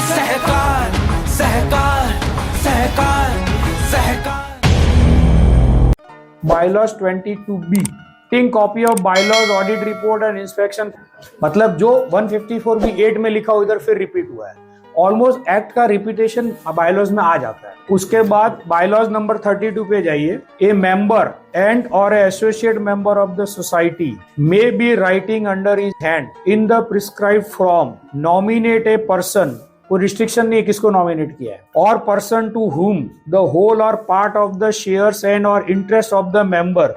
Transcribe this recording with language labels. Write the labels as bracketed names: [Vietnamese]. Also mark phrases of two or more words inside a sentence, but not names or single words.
[Hindi] सहकार सहकार सहकार सहकार। [English] bylaws 22B ting copy of bylaws audit report and inspection. [Hindi] मतलब जो 154B8 में लिखा उधर फिर रिपीट हुआ है। [English] almost act [Hindi] का [English] repetition bylaws [Hindi] में आ जाता है। उसके बाद बायलॉज नंबर 32 पे जाइए। [English] a member and or associate member of the society may by writing under his hand in the prescribed form nominate a person, [Hindi] कोई रिस्ट्रिक्शन नहीं है किसको नॉमिनेट किया है, और [English] person to whom the whole or part of the shares and or interest of the member.